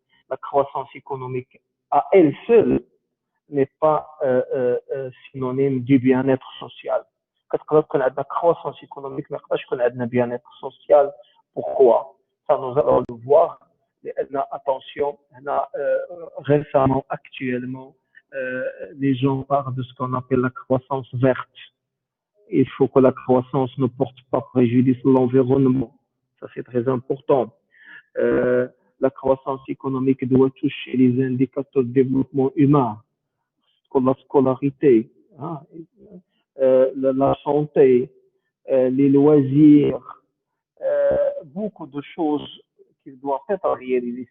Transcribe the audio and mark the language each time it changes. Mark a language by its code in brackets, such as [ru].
[fr] La croissance économique à elle seule n'est pas synonyme du bien-être social. [ar] كتقدر تكون عندنا [fr] croissance économique [ar] ما يقدرش يكون عندنا [fr] bien-être social. Pourquoi? Ça, nous allons le voir. Attention, récemment, actuellement, les gens parlent de ce qu'on appelle la croissance verte. Il faut que la croissance ne porte pas préjudice à l'environnement. Ça, c'est très important. La croissance économique doit toucher les indicateurs de développement humain, comme la scolarité, hein, la santé, les loisirs, beaucoup de choses qui doivent être réalisées.